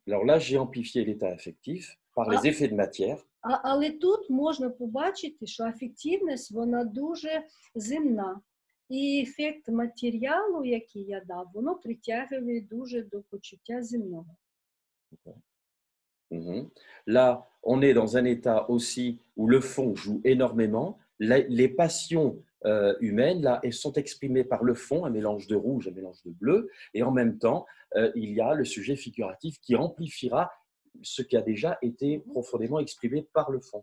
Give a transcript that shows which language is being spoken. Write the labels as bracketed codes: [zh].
[fr] Alors là, j'ai amplifié l'état affectif par les effets de matière. [uk] Але тут можна побачити, що афективність, вона дуже земна. І ефект матеріалу, який я дав, воно притягує дуже до почуття земного. [fr] Là, on est dans un état aussi où le fond joue énormément. Les passions humaines, là, elles sont exprimées par le fond, un mélange de rouge, un mélange de bleu. Et en même temps, il y a le sujet figuratif qui amplifiera ce qui a déjà été profondément exprimé par le fond.